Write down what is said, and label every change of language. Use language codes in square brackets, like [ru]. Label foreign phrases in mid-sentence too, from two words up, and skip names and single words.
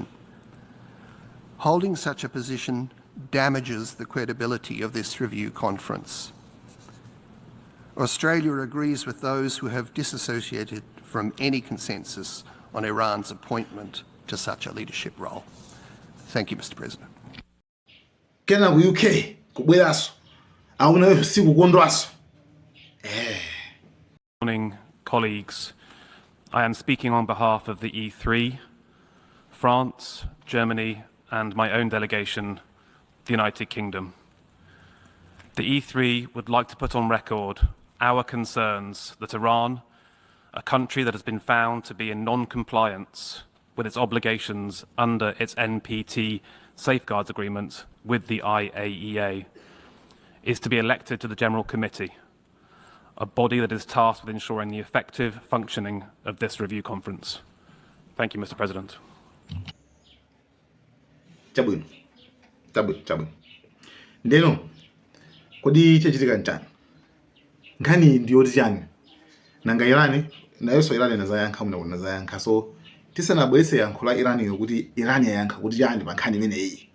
[en] Holding such a position damages the credibility of this review conference. Australia agrees with those who have disassociated from any consensus on Iran's appointment to such a leadership role. Thank you, Mr. President. [ny] Kena ku UK kubweraso auna sikukondwaso. [en] Morning, colleagues. I am speaking on behalf of the E3, France, Germany, and my own delegation, the United Kingdom. The E3 would like to put on record our concerns that Iran, a country that has been found to be in non-compliance with its obligations under its NPT safeguards agreement with the IAEA, is to be elected to the General Committee, a body that is tasked with ensuring the effective functioning of this review conference. Thank you, Mr. President. [ny] Chabwino. Ndeno, kodi chachitika nchani? Nkhani ndiyoti chani? Nanga Irani, nayonso Irani nazayankha muno nazayankha. So tisanabweretse yankho la Irani kuti Irani yayankha kuti chani pa nkhani imeneyi.